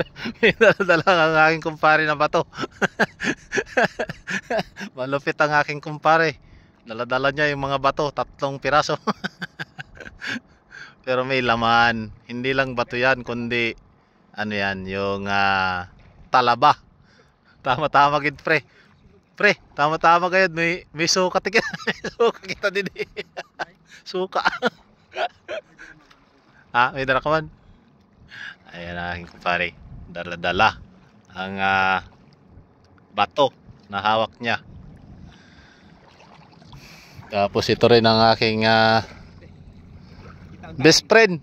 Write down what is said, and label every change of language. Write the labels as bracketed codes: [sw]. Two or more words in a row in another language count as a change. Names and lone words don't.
[tl] May daladalang ang aking kumpare na bato. Malupit ang aking kumpare. Daladala niya yung mga bato, 3 piraso. Pero may laman. Hindi lang bato yan, kundi ano yan, yung talaba. [hil] Tama-tama gid pre. Pre, tama-tama gayud, may suka tika. [tl] Suka kita din. Suka. May dala ka man. Ayan ang aking kumpare. Dala-dala ang bato na hawak niya. Tapos ito rin ang aking [en] best friend.